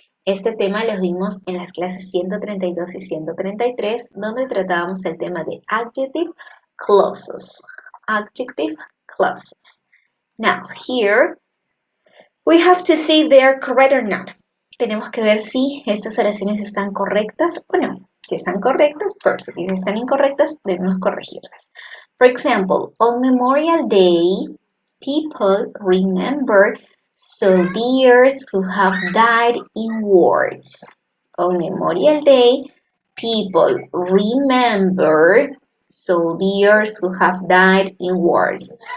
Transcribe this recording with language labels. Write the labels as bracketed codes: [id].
[es] Este tema lo vimos en las clases 132 y 133, donde tratábamos el tema de adjective clauses. [en] Adjective clauses. Now, here, we have to see if they are correct or not. [es] Tenemos que ver si estas oraciones están correctas o no. Si están correctas, perfect. Y si están incorrectas, debemos corregirlas. [en] For example, on Memorial Day, people remember soldiers who have died in wars. On Memorial Day, people remember soldiers who have died in wars.